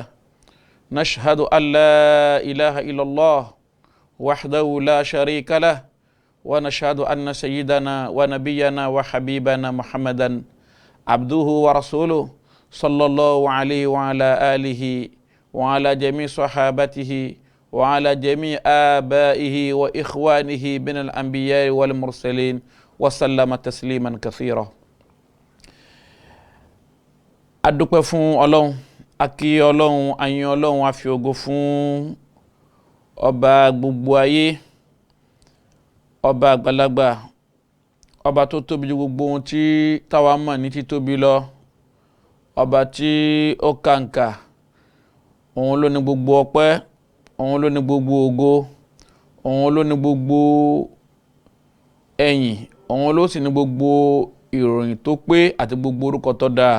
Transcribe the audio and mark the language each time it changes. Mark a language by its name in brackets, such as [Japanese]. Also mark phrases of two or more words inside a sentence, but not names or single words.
[Arabic] نشهد أن لا إله إلا الله وحده لا شريك له ونشهد أن سيدنا ونبينا وحبيبنا محمدا عبده ورسوله صلى الله عليه وعلى آله وعلى جميع صحابته وعلى جميع آبائه وإخوانه من الأنبياء والمرسلين وسلم تسليما كثيرا. [Yoruba] adúpẹ́ fún Ọlọ́run, akí Ọlọ́run, ayin Ọlọ́run, a fi ògo fún ọba gbogbo ayé, ọba àgbàlagbà, ọba tó tóbi ju gbogbo ohun tí táwa mọ̀ ní títóbi lọ, ọba tí ó kàǹkà, òun ló ní gbogbo ọpẹ́, òun ló ní gbogbo ògo, òun ló ní gbogbo ẹ̀yìn, òun ló sì ní gbogbo ìròyìn tó pé àti gbogbo orúkọ tó dáa.